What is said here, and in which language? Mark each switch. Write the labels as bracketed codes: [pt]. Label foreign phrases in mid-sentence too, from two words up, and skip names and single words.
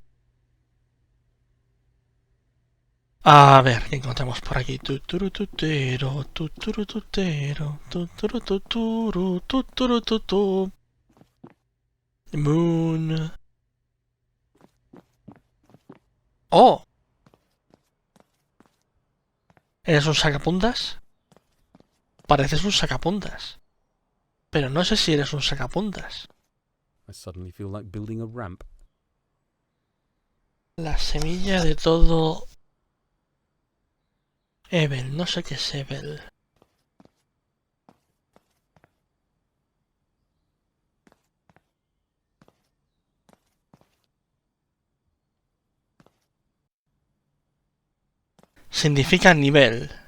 [es] A ver, ¿qué encontramos por aquí? Tuturututero, tuturututero, tuturututuru, tuturututu. Moon. ¡Oh! ¿Eres un sacapuntas? pareces un sacapuntas. Pero no sé si eres un sacapuntas. [en] I suddenly feel like building a ramp. [es] La semilla de todo... Evel, no sé qué es Evel. Significa nivel.